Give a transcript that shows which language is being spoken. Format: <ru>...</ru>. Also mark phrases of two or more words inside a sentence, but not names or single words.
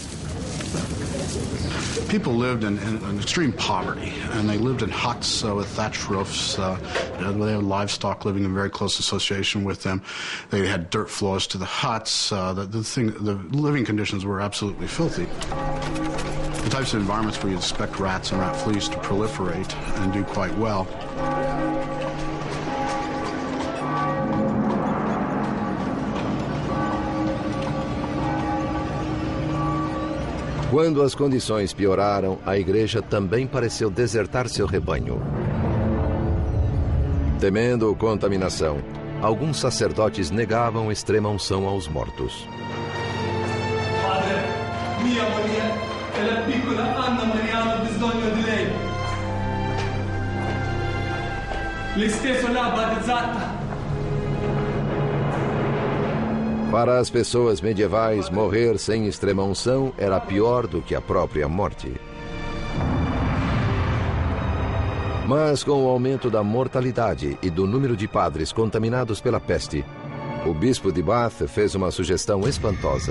<en>People lived in extreme poverty, and they lived in huts with thatched roofs. They had livestock living in very close association with them. They had dirt floors to the huts. The living conditions were absolutely filthy. The types of environments where you'd expect rats and rat fleas to proliferate and do quite well.</en> <pt>Quando as condições pioraram, a igreja também pareceu desertar seu rebanho. Temendo contaminação, alguns sacerdotes negavam extrema unção aos mortos.</pt> <it>Padre, mia moglie e la piccola Anna Maria hanno bisogno di lei. Lei stesso l'ha battezzata.</it> <pt>Para as pessoas medievais, morrer sem extrema-unção era pior do que a própria morte. Mas com o aumento da mortalidade e do número de padres contaminados pela peste, o bispo de Bath fez uma sugestão espantosa.</pt>